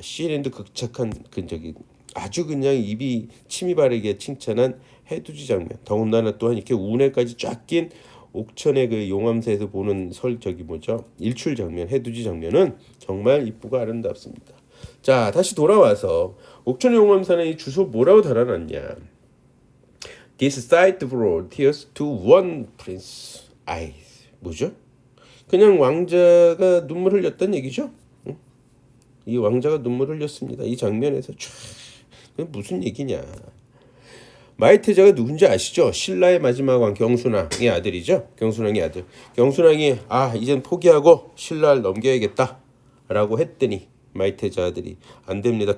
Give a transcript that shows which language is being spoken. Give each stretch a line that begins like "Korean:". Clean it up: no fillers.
Korean: CNN도 극찬한 아주 그냥 침이 바르게 칭찬한 해돋이 장면. 더군다나 또한 이렇게 운해까지 쫙 낀 옥천의 그 용암사에서 보는 일출 장면, 해돋이 장면은 정말 이쁘고 아름답습니다. 자, 다시 돌아와서 옥천의 용암사는 이 주소 뭐라고 달아놨냐?
English: This site brought tears to one prince eyes.
Korean: 뭐죠? 그냥 왕자가 눈물 흘렸다는 얘기죠. 이 왕자가 눈물 흘렸습니다. 이 장면에서 무슨 얘기냐? 마이태자가 누군지 아시죠? 신라의 마지막 왕 경순왕의 아들이죠. 경순왕의 아들. 경순왕이 이젠 포기하고 신라를 넘겨야겠다라고 했더니 마이태자 아들이 안 됩니다.